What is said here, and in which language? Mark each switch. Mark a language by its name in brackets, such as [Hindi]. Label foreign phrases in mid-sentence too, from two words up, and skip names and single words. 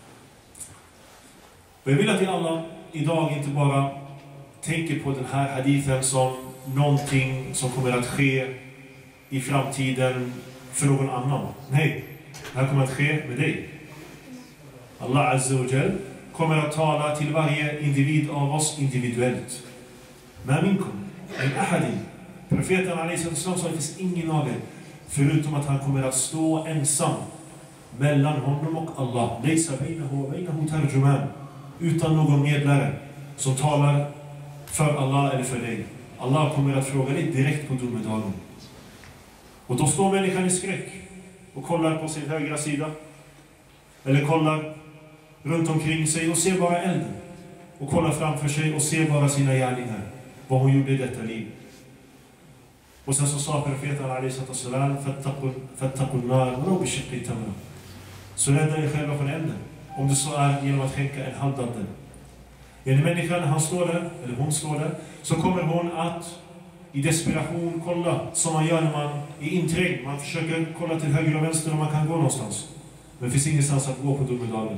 [Swedish] Och jag vill att ni alla idag inte bara tänker på den här hadithen som någonting som kommer att ske i framtiden för någon annan. Nej, det här kommer att ske med dig. Allah [Arabic] عز وجل [Swedish] kommer att tala till varje individ av oss individuellt. [Arabic] ما منكم, من أحد. [Swedish] Profeten alaihi sa att det finns ingen av er förutom att han kommer att stå ensam mellan honom och Allah. [Arabic] ليس بينه وبينه ترجمان, [Swedish] utan någon medlare som talar för Allah eller för dig. Allah kommer att fråga dig direkt på domedagen. Och då står människan i skräck och kollar på sin högra sida, eller kollar runt omkring sig och ser bara elden, och kollar framför sig och ser bara sina gärningar, vad hon gjorde i detta liv. Och sen så sa profeten alaihi sallam: [Arabic] فاتقوا النار وبشق تمرة. [Swedish] Så rädda er själva från elden, om det så är genom att skänka en halvdante. En människa, han står där, eller hon står där, så kommer hon att i desperation kolla, som man gör när man är inträngd. Man försöker kolla till höger och vänster om man kan gå någonstans. Men det finns ingenstans att gå på domedagen.